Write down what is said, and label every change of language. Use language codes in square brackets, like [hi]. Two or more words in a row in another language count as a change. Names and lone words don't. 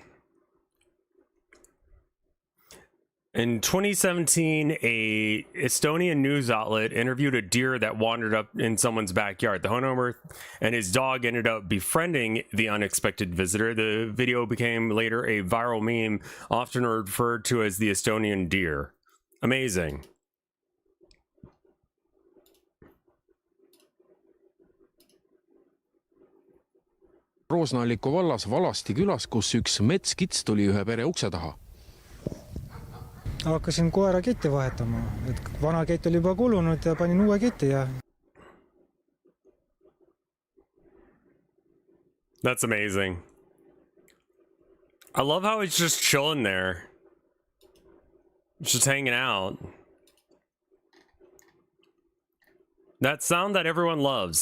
[en] In 2017, a Estonian news outlet interviewed a deer that wandered up in someone's backyard. The homeowner and his dog ended up befriending the unexpected visitor. The video became later a viral meme, often referred to as the Estonian deer. Amazing. [et] Roosna-Alliku vallas Valasti külas, kus üks metskits tuli ühe pere ukse taha. Hakkasin koera ketti vahetama, et vana kett oli juba kulunud ja panin uue ketti ja. [en] That's amazing. I love how it's just chilling there. Just hanging out. That sound that everyone loves.